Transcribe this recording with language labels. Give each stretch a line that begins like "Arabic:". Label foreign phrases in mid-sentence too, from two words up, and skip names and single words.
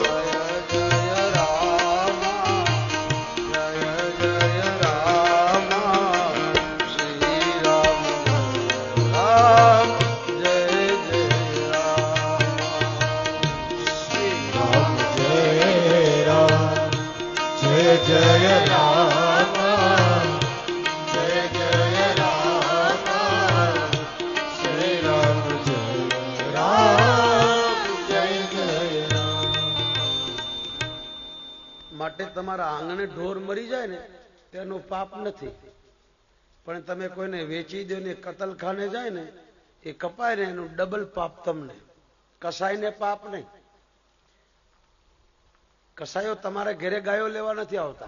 Hindi: जय राम जय राम श्री राम राम जय राम जय जय राम जय जय राम श्री राम जय राम जय जय राम
Gujarati: માટે તમારા આંગણે ઢોર મરી જાય ને તેનું પાપ નથી, પણ તમે કોઈને વેચી દો ને કતલખાને જાય ને એ કપાય ને એનું ડબલ પાપ તમને. કસાઈને પાપ નહીં. કસાયો તમારા ઘરે ગાયો લેવા નથી આવતા.